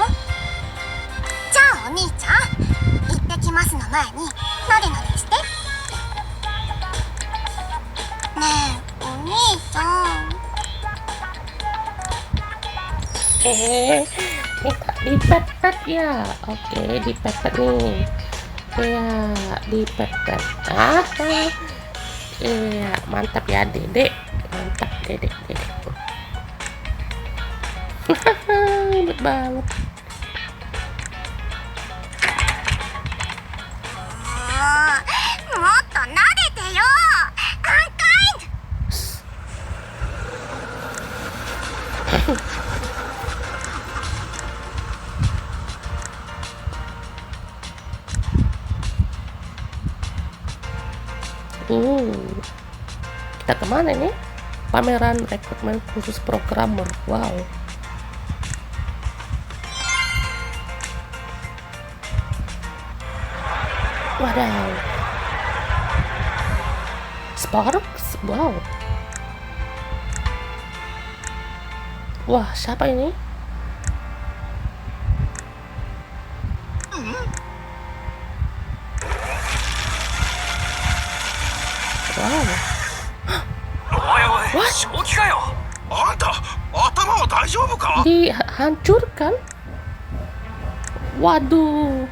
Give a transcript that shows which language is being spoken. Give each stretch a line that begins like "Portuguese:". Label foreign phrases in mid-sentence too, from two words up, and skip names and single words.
Japanese: じゃあお兄ちゃん、行ってきますの前になでなでして。ねえ、お兄ちゃん。
Indonesian: Minta dipepet ya. Oke, dipepet nih. Iya, dipetet. Iya, mantap ya Dedek. Mantap Dedek. Hebat banget.
Japanese: もっと撫でてよ。Unkind。
Indonesian: Kita kemana nih? Pameran rekrutmen khusus programmer. Wow. Wadaw. Sparks? Wow. Wah, siapa ini? Wow.
Japanese: おいおい、正気かよ。あんた頭は大丈夫か？
Indonesian: Dihancurkan? Waduh.